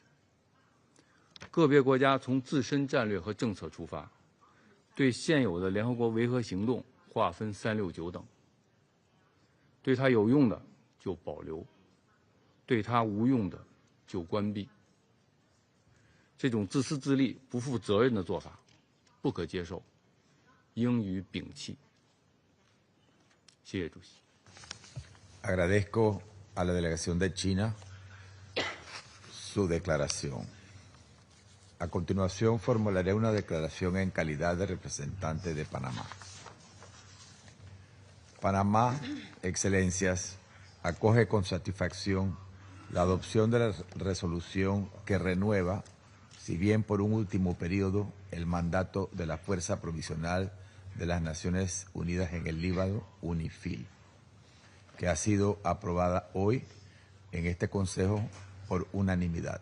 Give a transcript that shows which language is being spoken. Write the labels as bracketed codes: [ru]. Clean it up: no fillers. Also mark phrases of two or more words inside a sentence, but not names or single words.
[zh] 个别国家从自身战略和政策出发，对现有的联合国维和行动划分3、6、9等，对它有用的就保留，对它无用的就关闭。这种自私自利、不负责任的做法不可接受，应予摒弃。谢谢主席。 [es] Agradezco a la delegación de China su declaración. A continuación formularé una declaración en calidad de representante de Panamá. Panamá, Excelencias, acoge con satisfacción la adopción de la resolución que renueva, si bien por un último periodo, el mandato de la Fuerza Provisional de las Naciones Unidas en el Líbano, UNIFIL, que ha sido aprobada hoy en este Consejo por unanimidad.